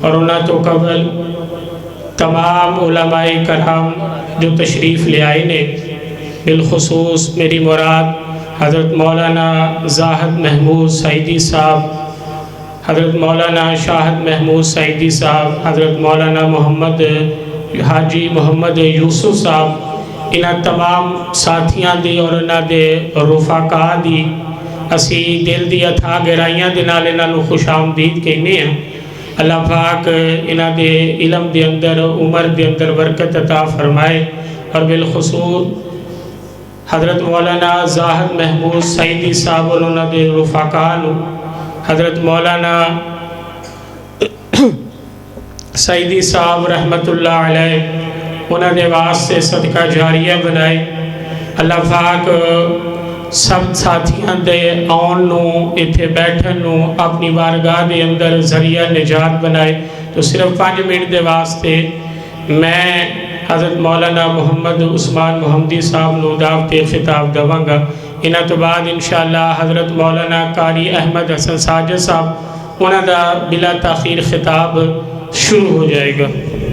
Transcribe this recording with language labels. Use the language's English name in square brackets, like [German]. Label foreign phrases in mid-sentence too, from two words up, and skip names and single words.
[Punjabi] اور انہاں تو قبل تمام علماء کرام جو تشریف لے آئے نے بالخصوص میری مراد حضرت مولانا زاہد محمود سعیدی صاحب، حضرت مولانا شاہد محمود سعیدی صاحب، حضرت مولانا محمد حاجی محمد یوسف صاحب، انہاں تمام ساتھیاں دی اور انہاں دے رفقا دی اسی دل دی اتھا گہرائیاں دے نال انہاں نو خوش آمدید کہنے ہیں۔ اللہ پاک انہاں دے علم دے اندر عمر دے اندر برکت عطا فرمائے، اور بالخصوص حضرت مولانا زاہد محمود سعیدی صاحب اور انہاں دے رفقا نو حضرت مولانا سعیدی صاحب [Arabic] رحمت اللہ علیہ [Punjabi] انہاں دے واسطے صدقہ جاریہ بنائے۔ اللہ پاک سب ساتھیاں دے آن نو اتھے بیٹھن نو اپنی بارگاہ دے اندر ذریعہ نجات بنائے۔ تو صرف 5 منٹ دے واسطے میں حضرت مولانا محمد عثمان محمدی صاحب نو دعوت خطاب دواں گا۔ انہاں تو بعد انشاءاللہ حضرت مولانا قاری احمد حسن ساجد صاحب انہاں دا بلا تاخیر خطاب شروع ہو جائے گا۔